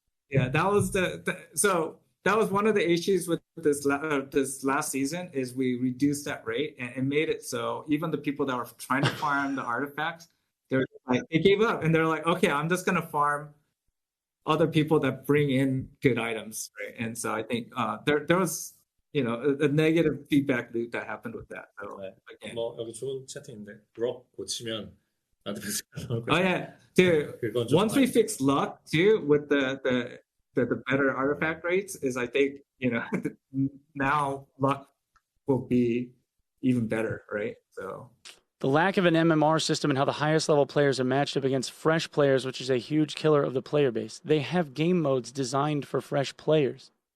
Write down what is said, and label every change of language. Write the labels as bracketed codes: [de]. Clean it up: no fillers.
[en] That was one of the issues with this last season is we reduced that rate and made it so even the people that were trying to farm the artifacts, they gave up and they're like, okay, I'm just going to farm other people that bring in good items, right? And so I think there was, a negative feedback loop that happened with that. So again, [ko] 여기 좋은 채팅인데 luck 고치면 나한테 [en] Oh yeah, dude. Once we fix luck too with the better artifact rates, is I think now luck will be even better, right? So. The lack of an MMR system and how the highest level players are matched up against fresh players, which is a huge killer of the player base. They have game modes designed for fresh players.